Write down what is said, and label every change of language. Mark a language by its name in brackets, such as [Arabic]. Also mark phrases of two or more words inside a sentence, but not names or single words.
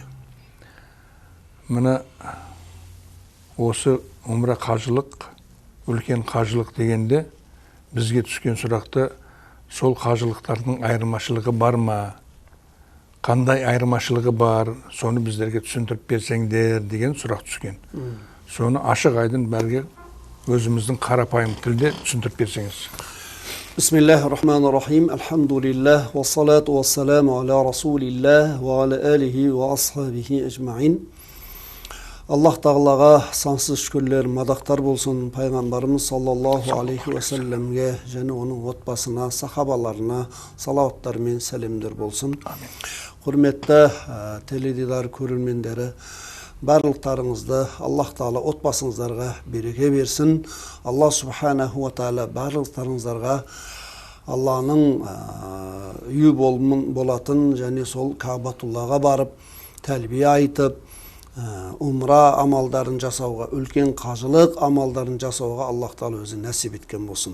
[Kazakh] Мына осы умра қажылық, үлкен қажылық дегенде бізге түскен сұрақты сол қажылықтардың айырмашылығы бар ма? Қандай айырмашылығы бар? Соны біздерге түсіндіріп берсеңдер деген сұрақ түскен. Соны ашық айдын бәрге өзіміздің қарапайым тілде түсіндіріп берсеңіз. [Arabic] بسم الله الرحمن الرحيم الحمد لله والصلاة والسلام على رسول الله وعلى آله وأصحابه أجمعين. [Kazakh] Аллах Тағалаға сансыз шүкірлер, мадақтар болсын пайғамбарымыз [Arabic] صلى الله عليه وسلم [Kazakh] және оның отбасына, сахабаларына салауаттар мен сәлемдер болсын. Құрметті теледидар көрермендері, барлықтарыңызды Аллах Тағала отбасыңыздарға береке берсін. Аллах [Arabic] سبحانه وتعالى [Kazakh] барлықтарыңыздарға Алланың үйі болатын және сол Каабатуллаға барып тәлбие айтып, умра амалдарын жасауға, үлкен қажылық амалдарын жасауға Аллах Тағала өзі нәсіп еткен болсын.